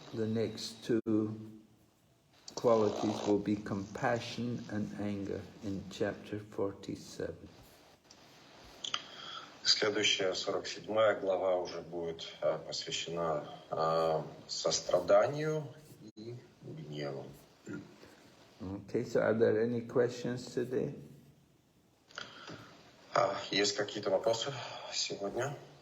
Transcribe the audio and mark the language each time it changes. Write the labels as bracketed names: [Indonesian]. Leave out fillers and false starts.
[English] The next two qualities will be compassion and anger in chapter 47. [Russian] Следующая, 47 глава, уже будет посвящена состраданию и гневу. [English] Okay, so are there any questions today? [Russian] Есть какие-то вопросы сегодня?